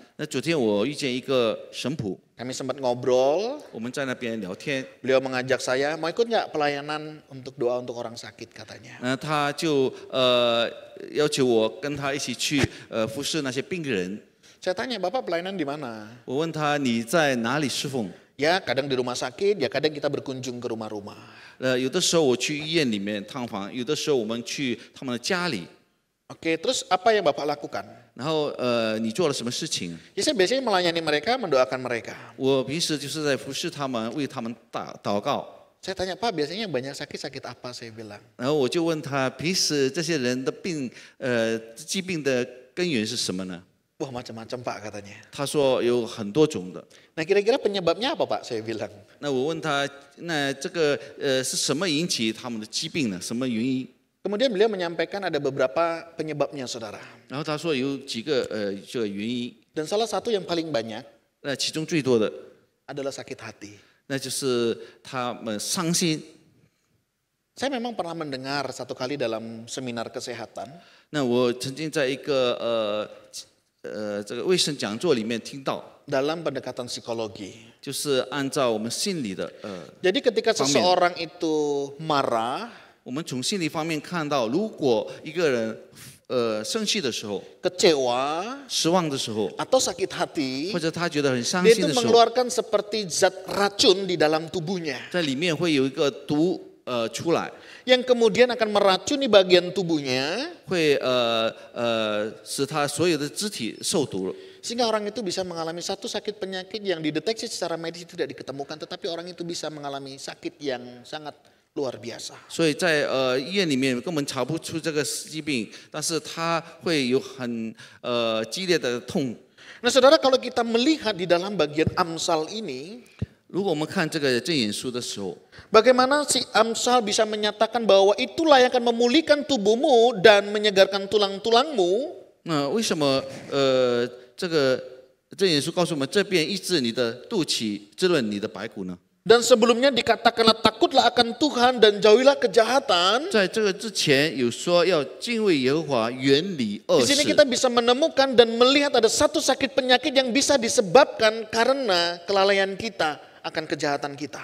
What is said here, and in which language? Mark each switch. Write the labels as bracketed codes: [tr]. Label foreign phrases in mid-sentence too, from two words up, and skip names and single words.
[zh] 那昨天我遇见一个神仆， [id] kami sempat ngobrol, [zh] 我们在那边聊天， [id] beliau mengajak saya, mau ikut nggak pelayanan untuk doa untuk orang sakit katanya. [zh] 他就要求我跟他一起去服侍那些病人。 [id] Saya tanya, Bapak pelayanan di mana? [zh] 我问他你在哪里侍奉？ [id] Ya kadang di rumah sakit, ya kadang kita berkunjung ke rumah-rumah. [zh] 有的时候我去医院里面探访，有的时候我们去他们的家里。 [id] Oke, terus apa yang Bapak lakukan? [zh] 然后你做了什么事情？ [id] Ya saya biasanya melayani mereka, mendoakan mereka. [zh] 我平时就是在服侍他们，为他们祷告。 [id] Saya tanya, Pak biasanya banyak sakit apa? Saya bilang. [zh] 然后我就问他，平时这些人的病，疾病的根源是什么呢？ [id] Wah macam-macam Pak katanya. [zh] 他说有很多种的。 [id] Nah kira-kira penyebabnya apa Pak? Saya bilang. [zh] 那我问他，那这个是什么引起他们的疾病呢？什么原因？ [id] Kemudian beliau menyampaikan ada beberapa penyebabnya saudara. [zh] 然后他说有几个这个原因， [id] Dan salah satu yang paling banyak [zh] 那其中最多的， [id] adalah sakit hati. [zh] 那就是他们伤心。 [id] Saya memang pernah mendengar satu kali dalam seminar kesehatan. [zh] 那我曾经在一个这个卫生讲座里面听到， [id] Dalam pendekatan psikologi. [zh] 就是按照我们心理的 [id] Jadi ketika seseorang itu marah, [zh] 我们从心理方面看到，如果一个人生气的时候、 [id] kecewa, [zh] 失望的时候， [id] atau sakit hati, [zh] 或者他觉得很伤 [id] dia [zh] 心 [id] itu [zh] 的时候， [id] mengeluarkan seperti zat racun di dalam tubuhnya. [zh] 在里面会有一个毒出来， [id] Yang kemudian akan meracuni bagian tubuhnya, [zh] 会使他所有的肢体受毒了。 [id] sehingga orang itu bisa mengalami satu sakit penyakit yang dideteksi secara medis tidak diketemukan, tetapi orang itu bisa mengalami sakit yang sangat luar biasa. [zh] 所以在医院里面根本查不出这个疾病，但是他会有很激烈的痛。 [id] Nah saudara, kalau kita melihat di dalam bagian Amsal ini, [zh] 如果我们看这个箴言书的时候， [id] bagaimana si Amsal bisa menyatakan bahwa itulah yang akan memulihkan tubuhmu dan menyegarkan tulang-tulangmu. [zh] 那为什么这个箴言书告诉我们，这便医治你的肚脐，滋润你的白骨呢？ [id] Dan sebelumnya dikatakanlah takutlah akan Tuhan dan jauhilah kejahatan. [zh] 在这个之前有说要敬畏耶和华，远离恶 [id] Di sini [zh] 事。 [id] kita bisa menemukan dan melihat ada satu sakit penyakit yang bisa disebabkan karena kelalaian kita akan kejahatan kita.